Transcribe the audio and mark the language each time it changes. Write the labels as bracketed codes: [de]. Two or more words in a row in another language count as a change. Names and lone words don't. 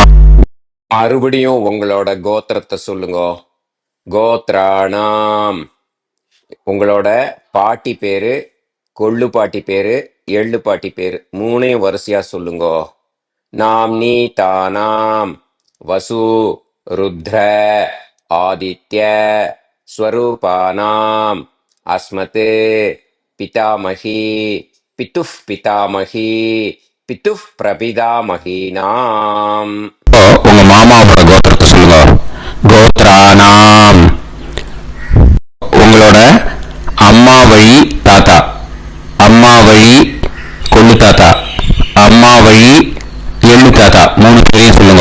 [ta] மறுபடியும் உங்களோட கோத்திரத்தை சொல்லுங்க. [sa] கோத்ராணாம். [ta] உங்களோட பாட்டி பேரு, கொள்ளு பாட்டி பேரு, எள்ளு பாட்டி பேரு மூணையும் வரிசையா சொல்லுங்க. நாம் நீ தானாம். [sa] वसु रुद्र आदित्य स्वरूपानाम् अस्मत् पितामही पितुः पितामही पितुः प्रपितामहीनाम्. [ta] உங்க மாமாவோட கோத்திரத்தை சொல்லுங்க. கோத்ரானாம். உங்களோட அம்மா வழி தாத்தா, அம்மா வழி கொள்ளு தாத்தா, அம்மா வழி எள்ளு தாத்தா, 3 பேரையும் சொல்லுங்க.